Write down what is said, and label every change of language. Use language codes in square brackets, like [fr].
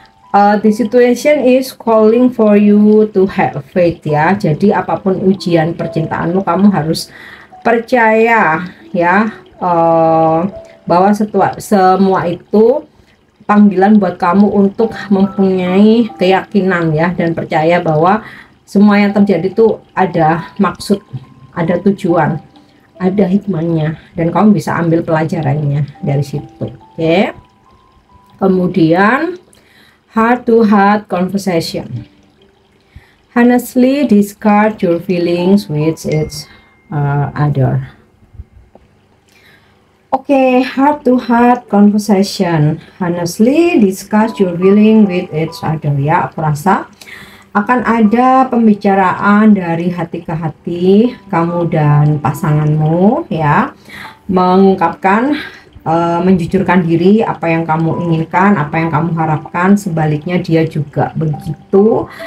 [en] The situation is calling for you to have faith ya. [id] Jadi apapun ujian percintaanmu, kamu harus percaya ya, bahwa semua itu panggilan buat kamu untuk mempunyai keyakinan ya, dan percaya bahwa semua yang terjadi itu ada maksud, ada tujuan, ada hikmahnya, dan kamu bisa ambil pelajarannya dari situ. Oke. Kemudian [en] heart to heart conversation. Honestly discard your feelings with each other. Oke, heart to heart conversation. Honestly discuss your feeling with each other [id] ya. Aku rasa akan ada pembicaraan dari hati ke hati kamu dan pasanganmu ya, mengungkapkan, menjujurkan diri, apa yang kamu inginkan, apa yang kamu harapkan, sebaliknya dia juga begitu.